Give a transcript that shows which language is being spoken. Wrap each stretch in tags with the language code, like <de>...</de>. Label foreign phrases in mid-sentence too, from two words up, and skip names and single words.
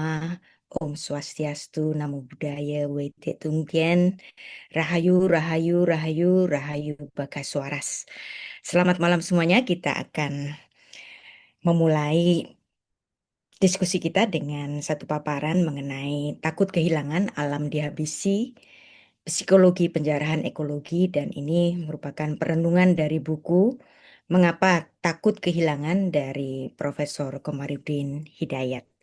<ban>Om Swastiastu, Namo Buddhaya, Wete Tunggen, Rahayu, Rahayu, Rahayu, Rahayu Bakaswaras.</ban> <id>Selamat malam semuanya. Kita akan memulai diskusi kita dengan satu paparan mengenai takut kehilangan, alam dihabisi, psikologi penjarahan ekologi, dan ini merupakan perenungan dari buku Mengapa Takut Kehilangan dari Profesor Komarudin Hidayat.</id>